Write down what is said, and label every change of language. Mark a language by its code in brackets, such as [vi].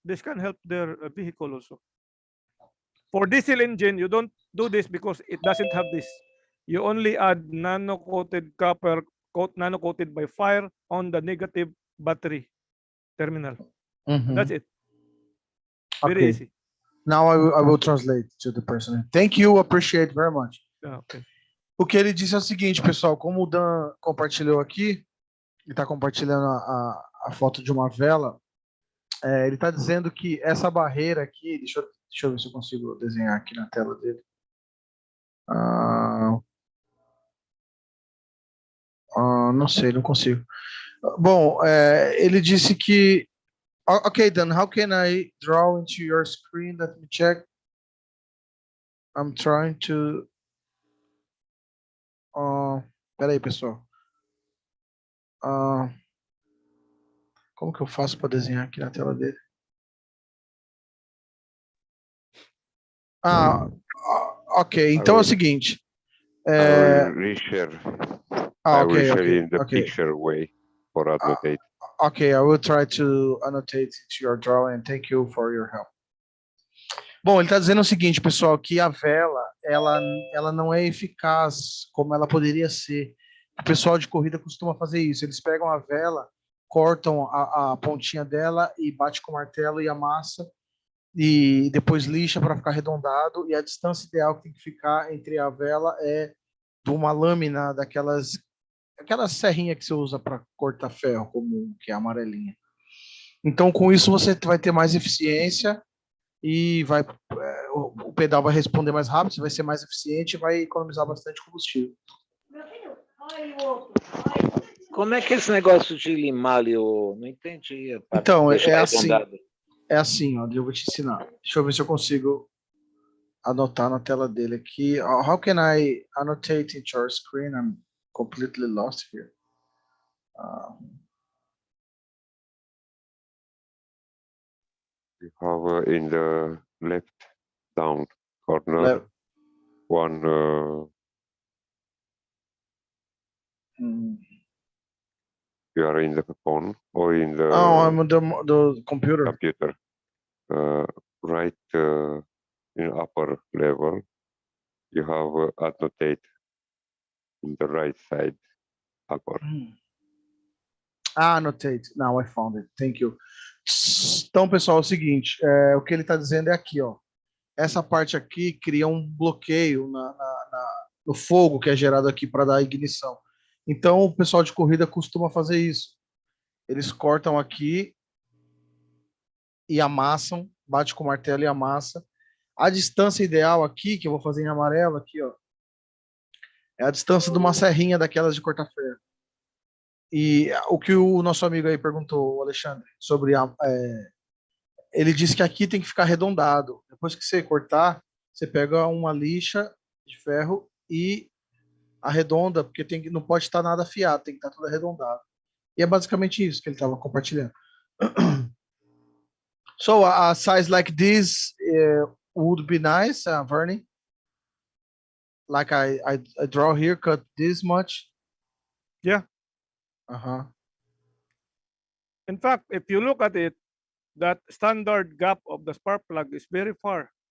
[en] This can help their vehicle also. For diesel engine, you don't do this because it doesn't have this. You only add nano-coated copper, nano-coated by fire on the negative battery terminal. That's it. Very easy. Now I will translate to the person. Thank you, appreciate very much. Okay. [pt] O que ele disse é o seguinte, pessoal, como o Dan compartilhou aqui, ele está compartilhando a foto de uma vela, ele está dizendo que essa barreira aqui, deixa eu ver se eu consigo desenhar aqui na tela dele. Não sei, não consigo. Bom, ele disse que... [en] Okay, then how can I draw into your screen? Let me check. I'm trying to... [pt] Peraí, pessoal. Como que eu faço para desenhar aqui na tela dele? Ok. Então é o seguinte. [en] I will reshare. I will share in the okay. picture way for annotate. Okay, I will try to annotate to your drawing. Thank you for your help. [pt] Bom, ele está dizendo o seguinte, pessoal, que a vela, ela não é eficaz como ela poderia ser. O pessoal de corrida costuma fazer isso. Eles pegam a vela, cortam a pontinha dela e bate com o martelo e amassa, e depois lixa para ficar arredondado, e a distância ideal que tem que ficar entre a vela é de uma lâmina aquela serrinha que você usa para cortar ferro, comum, que é a amarelinha. Então, com isso, você vai ter mais eficiência e o pedal vai responder mais rápido, você vai ser mais eficiente e vai economizar bastante combustível. Como é que é esse negócio de limar ali? Eu não entendi. Então, é assim, ó, eu vou te ensinar. Deixa eu ver se eu consigo anotar na tela dele aqui. [en] How can I annotate into your screen? I'm completely lost here. You have in the left down corner one. You are in the phone or in the. I'm on the computer. Computer. Right in upper level, you have annotate in the right side upper. Annotate. Now I found it. Thank you. [pt] Então, pessoal, é o seguinte, o que ele está dizendo é aqui, ó. Essa parte aqui cria um bloqueio no fogo que é gerado aqui para dar ignição. Então, o pessoal de corrida costuma fazer isso. Eles cortam aqui e amassam, bate com o martelo e amassa. A distância ideal aqui, que eu vou fazer em amarelo aqui, ó, é a distância de uma serrinha daquelas de cortar ferro. E o que o nosso amigo aí perguntou, o Alexandre, sobre ele disse que aqui tem que ficar arredondado. Depois que você cortar, você pega uma lixa de ferro e arredonda, porque não pode estar nada afiado, tem que estar tudo arredondado. E é basicamente isso que ele estava compartilhando. [en] So a size like this would be nice, Vernie. Like I draw here, cut this much. Yeah. In fact, if you look at it, that standard gap of the spark plug is very far.